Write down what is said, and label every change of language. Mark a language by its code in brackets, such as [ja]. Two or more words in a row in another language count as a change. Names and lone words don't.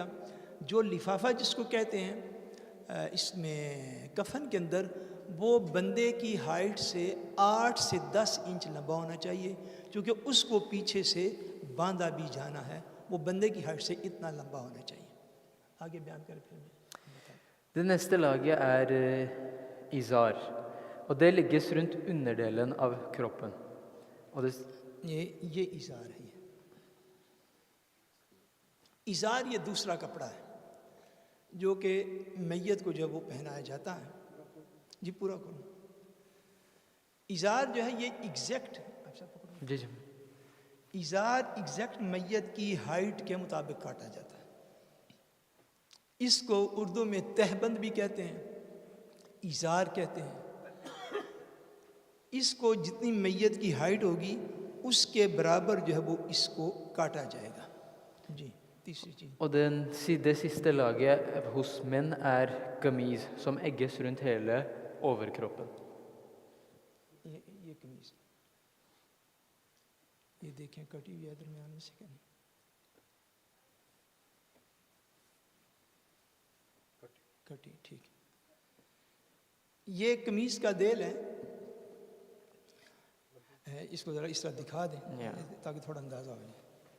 [ur] جو لفافہ جس کو کہتے ہیں اس میں کفن کے اندر، وہ بندے کی ہائٹ سے 8 سے 10 انچ لمبا ہونا چاہیے، کیونکہ اس کو پیچھے سے باندھا بھی جانا ہے، وہ بندے کی ہائٹ سے اتنا لمبا ہونا چاہیے۔ آگے بیان کریں پھر میں۔ [no] Det neste laget er izar, og det legges rundt underdelen av kroppen. Og det, [ur] یہ ازار ہے۔ ازار یہ دوسرا کپڑا ہے جو کہ میت کو جو ہے وہ پہنایا جاتا ہے۔ جی پورا کرو۔ ازار جو ہے یہ ایگزیکٹ جی جی ازار ایگزیکٹ میت کی ہائٹ کے مطابق کاٹا جاتا ہے۔ اس کو اردو میں تہبند بھی کہتے ہیں، ازار کہتے ہیں۔ اس کو جتنی میت کی ہائٹ ہوگی اس کے برابر جو ہے وہ اس کو کاٹا جائے گا۔ جی تیسری چیز۔ [no] Og det siste laget hos menn er kamis, som egges rundt hele overkroppen. [ur] یہ قمیض یہ دیکھیں کٹی ہوئی ہے درمیان میں سے کہ نہیں؟ کٹی، ٹھیک ہے۔ یہ قمیض کا دل ہے، اس کو ذرا اس طرح دکھا دیں تاکہ تھوڑا اندازہ ہو جائے۔